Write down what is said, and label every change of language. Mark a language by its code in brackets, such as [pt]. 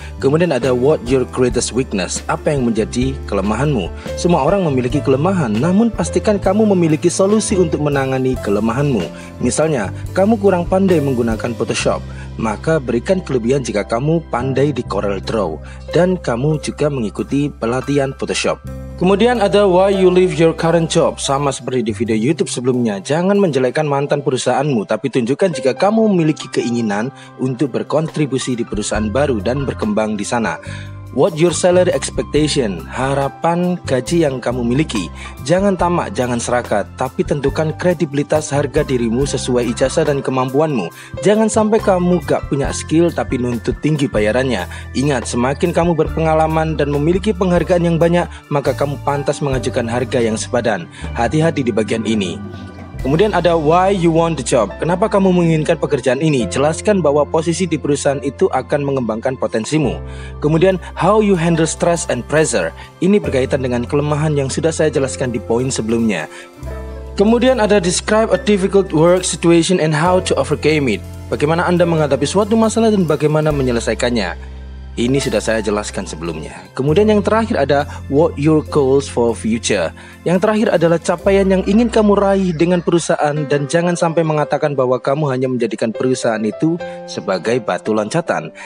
[id] Kemudian ada [en] what your greatest weakness, [id] apa yang menjadi kelemahanmu. Semua orang memiliki kelemahan, namun pastikan kamu memiliki solusi untuk menangani kelemahanmu. Misalnya, kamu kurang pandai menggunakan Photoshop, maka berikan kelebihan jika kamu pandai di Corel Draw dan kamu juga mengikuti pelatihan Photoshop. Kemudian ada [en] why you leave your current job. [id] Sama seperti di video YouTube sebelumnya, jangan menjelekkan mantan perusahaanmu, tapi tunjukkan jika kamu memiliki keinginan untuk berkontribusi di perusahaan baru dan berkembang di sana. [en] What your salary expectation, [id] harapan gaji yang kamu miliki. Jangan tamak, jangan serakah, tapi tentukan kredibilitas harga dirimu sesuai ijazah dan kemampuanmu. Jangan sampai kamu gak punya skill tapi nuntut tinggi bayarannya. Ingat, semakin kamu berpengalaman dan memiliki penghargaan yang banyak, maka kamu pantas mengajukan harga yang sepadan. Hati-hati di bagian ini. Kemudian ada [en] why you want the job. [id] Kenapa kamu menginginkan pekerjaan ini? Jelaskan bahwa posisi di perusahaan itu akan mengembangkan potensimu. Kemudian [en] how you handle stress and pressure. [id] Ini berkaitan dengan kelemahan yang sudah saya jelaskan di poin sebelumnya. Kemudian ada [en] describe a difficult work situation and how to overcome it. [id] Bagaimana Anda menghadapi suatu masalah dan bagaimana menyelesaikannya. Ini sudah saya jelaskan sebelumnya. Kemudian yang terakhir ada [en] what your goals for future. [id] Yang terakhir adalah capaian yang ingin kamu raih dengan perusahaan, dan jangan sampai mengatakan bahwa kamu hanya menjadikan perusahaan itu sebagai batu loncatan.